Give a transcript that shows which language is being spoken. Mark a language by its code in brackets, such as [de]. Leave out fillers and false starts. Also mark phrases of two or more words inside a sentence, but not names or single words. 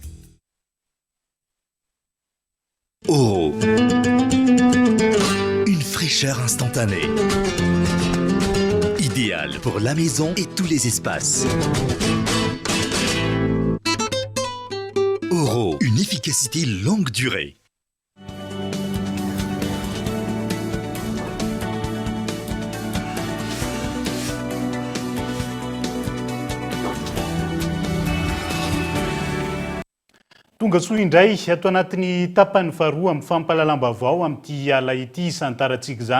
[fr] Oh, une fraîcheur instantanée. Idéale pour la maison et tous les espaces. Oro, une efficacité longue durée. [mg] Tonga soa indray ato anatin'ny tapany faharoa amin'ny fampahalalam-baovao amin'ity ala ity isantarantsika izany